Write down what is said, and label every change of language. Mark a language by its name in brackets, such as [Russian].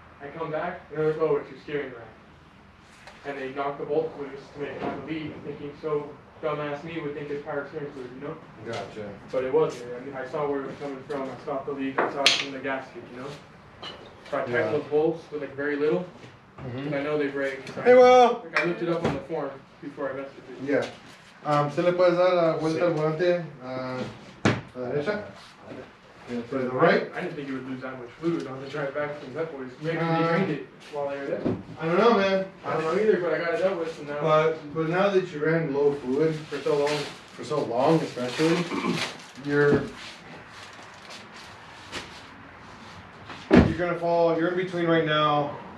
[English] I come back and they're like, "Oh, it's your steering rack," and they knocked the bolt loose to make it have a leak, thinking so. Dumbass me would think it's power steering fluid, you know? Gotcha. But it wasn't. I mean, I saw where it was coming from. I stopped the leak. I saw it from the gasket, you know? So I tightened Yeah. those bolts with like very little, and I know they break. So Hey, well. I looked it up on the form before I messed with it. Yeah. [Spanish] ¿Se le puedes dar la vuelta al volante a la derecha? [English] And to the right? I didn't think it would lose that much fluid on the drive back from Pep Boys. Maybe they drained it while they were there. I don't know, man. I don't know either, but I got it dealt with, and now But now that you ran low fluid for so long. especially, you're gonna fall. You're in between right now.